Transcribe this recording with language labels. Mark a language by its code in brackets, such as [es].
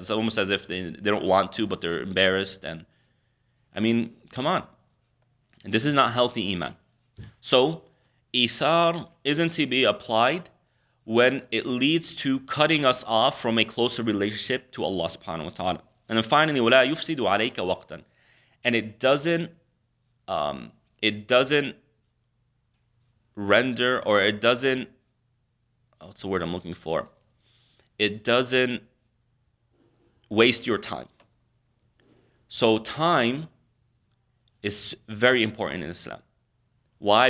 [en] It's almost as if they don't want to, but they're embarrassed. And I mean, come on. And this is not healthy iman. So, ithar isn't to be applied when it leads to cutting us off from a closer relationship to Allah subhanahu wa ta'ala. And then finally, [ar] وَلَا يُفْسِدُ عَلَيْكَ وَقْتًا. [en] And it doesn't render, or it doesn't, what's the word I'm looking for? It doesn't waste your time. So time is very important in Islam. Why?